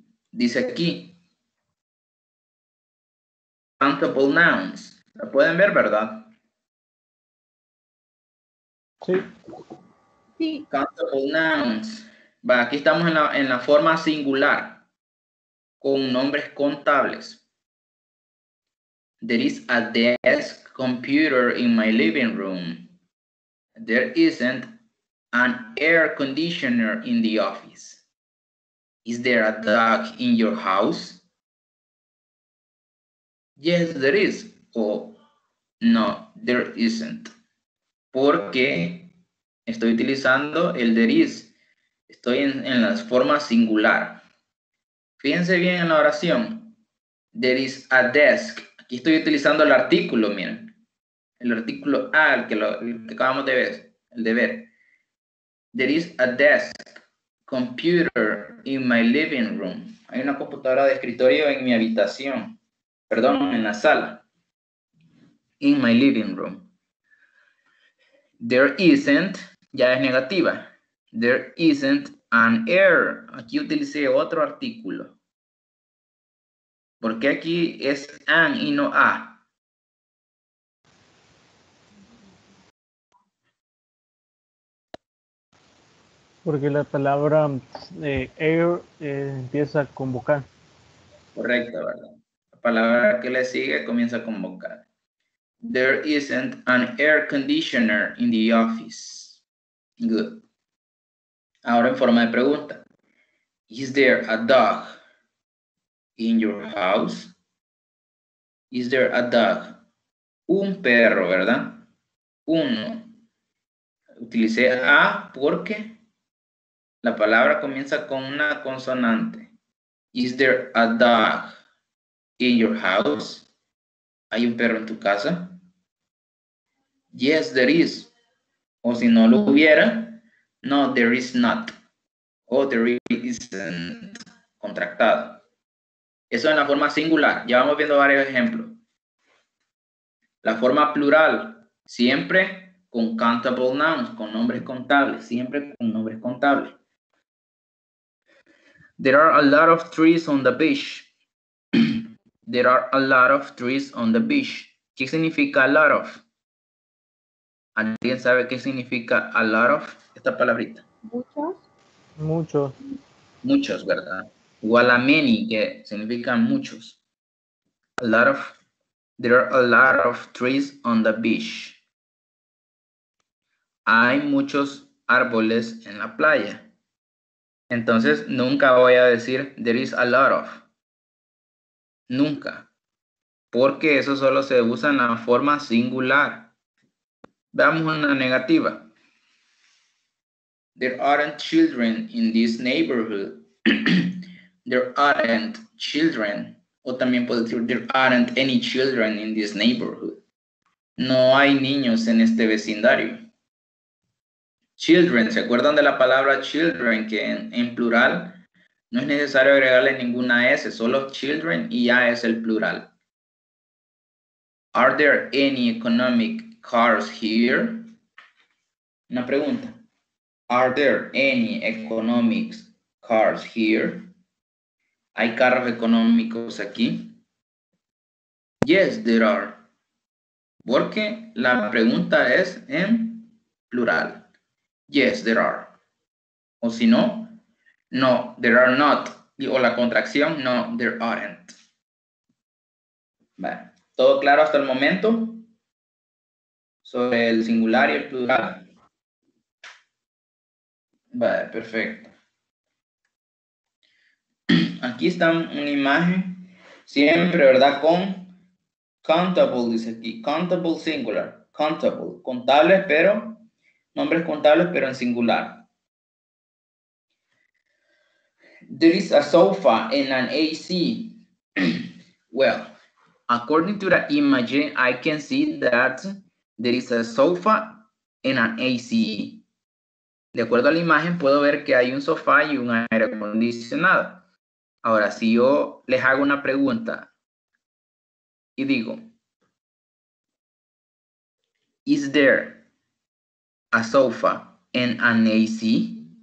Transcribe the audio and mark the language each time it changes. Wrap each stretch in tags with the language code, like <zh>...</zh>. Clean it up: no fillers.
<es>Dice aquí,</es> <en>countable nouns.</en> <es>¿La pueden ver, verdad? Sí. Sí.</es> <en>Countable nouns.</en> <es>Va, aquí estamos en la forma singular, con nombres contables.</es> <en>There is a desk computer in my living room. There isn't an air conditioner in the office. Is there a dog in your house? Yes, there is. Oh, no, there isn't.</en> <es>Porque estoy utilizando el there is. Estoy en la forma singular. Fíjense bien en la oración.</es> <en>There is a desk.</en> <es>Aquí estoy utilizando el artículo, miren. El artículo a, el que acabamos de ver. El de ver.</es> <en>There is a desk computer in my living room.</en> <es>Hay una computadora de escritorio en mi habitación. Perdón, en la sala.</es> <en>In my living room. There isn't,</en> <es>ya es negativa.</es> <en>There isn't an air.</en> <es>Aquí utilicé otro artículo. ¿Por qué aquí es an y no a? Porque la palabra air empieza con vocal. Correcto, ¿verdad? La palabra que le sigue comienza con vocal.</es> <en>There isn't an air conditioner in the office. Good.</en> <es>Ahora en forma de pregunta.</es> <en>Is there a dog in your house? Is there a dog?</en> <es>Un perro, ¿verdad? Uno. Utilicé a porque la palabra comienza con una consonante.</es> <en>Is there a dog in your house?</en> <es>¿Hay un perro en tu casa?</es> <en>Yes, there is.</en> <es>O si no lo hubiera,</es> <en>no, there is not.</en> <es>O</es> <en>there isn't.</en> <es>Contractado. Eso en la forma singular. Ya vamos viendo varios ejemplos. La forma plural, siempre con</es> <en>countable nouns,</en> <es>con nombres contables. Siempre con nombres contables.</es> <en>There are a lot of trees on the beach. There are a lot of trees on the beach.</en> <es>¿Qué significa a lot of? ¿Alguien sabe qué significa a lot of? Esta palabrita. Muchos. Muchos. Muchos, ¿verdad? Igual a many, que significa muchos. A lot of.</es> <en>There are a lot of trees on the beach.</en> <es>Hay muchos árboles en la playa. Entonces, nunca voy a decir</es> <en>there is a lot of.</en> <es>Nunca. Porque eso solo se usa en la forma singular. Veamos una negativa.</es> <en>There aren't children in this neighborhood. There aren't children. O también puedo decir there aren't any children in this neighborhood.</en> <es>No hay niños en este vecindario. Children, ¿se acuerdan de la palabra children? Que en plural no es necesario agregarle ninguna S, solo children y ya es el plural.</es> <en>Are there any economic cars here?</en> <es>Una pregunta.</es> <en>Are there any economic cars here?</en> <es>¿Hay carros económicos aquí?</es> <en>Yes, there are.</en> <es>Porque la pregunta es en plural.</es> <en>Yes, there are.</en> <es>O si no,</es> <en>no, there are not.</en> <es>O la contracción,</es> <en>no, there aren't.</en> <es>Vale. ¿Todo claro hasta el momento? Sobre el singular y el plural. Vale, perfecto. Aquí está una imagen, siempre, ¿verdad? Con countable, dice aquí. Countable singular. Countable. Contables, pero, nombres contables, pero en singular.</es> <en>There is a sofa and an AC. Well, according to the image, I can see that there is a sofa and an AC.</en> <es>De acuerdo a la imagen, puedo ver que hay un sofá y un aire acondicionado. Ahora, si yo les hago una pregunta y digo,</es> <en>is there a sofa and an AC?</en>